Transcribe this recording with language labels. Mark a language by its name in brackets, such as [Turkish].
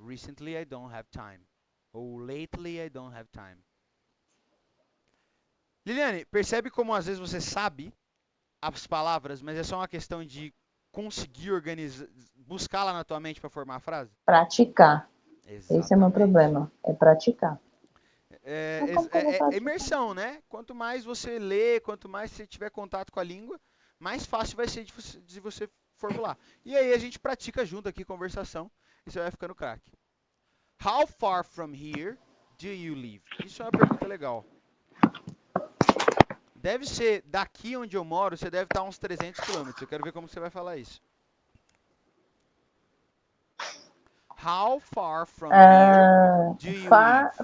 [English] Recently I don't have time. Ou lately I don't have time. [Portuguese] Liliane, percebe como às vezes você sabe as palavras, mas é só uma questão de conseguir organizar, buscá-la na tua mente para formar a frase? Praticar, esse é o meu Exatamente. problema, é praticar. É, Mas como que eu vou é praticar? imersão, né? Quanto mais você lê, quanto mais você tiver contato com a língua, mais fácil vai ser de você formular. E aí a gente pratica junto aqui conversação e você vai ficando craque. [English] How far from here do you live? [Portuguese] Isso é uma pergunta legal. Deve ser daqui onde eu moro, você deve estar a uns 300 quilômetros. Eu quero ver como você vai falar isso. [English] How far from here do you live?